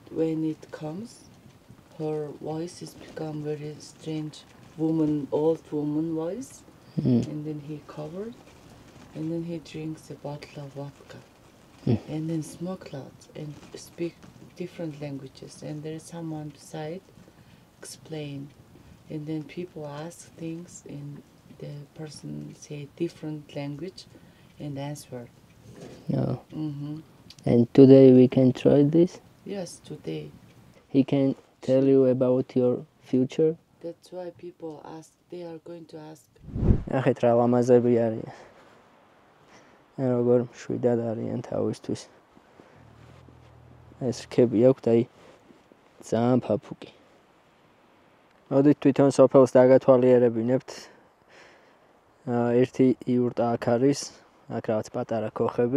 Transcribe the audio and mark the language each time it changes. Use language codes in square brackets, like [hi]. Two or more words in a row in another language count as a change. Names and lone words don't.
[en] when it comes, her voice has become very strange, old woman voice, and then he covered, and then he drinks a bottle of vodka, and then smoke lots and speak different languages, and there is someone beside explain, and then people ask things and the person say different language and answer. No. And today we can try this? Yes, today. He can tell you about your future? That's why people ask, they are going to ask. [ka] ნახეთ რა ლამაზები არიან. როგორ მშვიდად არიან თავისთვის. ეს რქები აქვთ აი ძალიან ფაფუკი. მოდით თვითონ სოფელს დაგათვალიერებინებთ. ერთი იურტა აქ არის, აქ რაღაც პატარა ქოხები.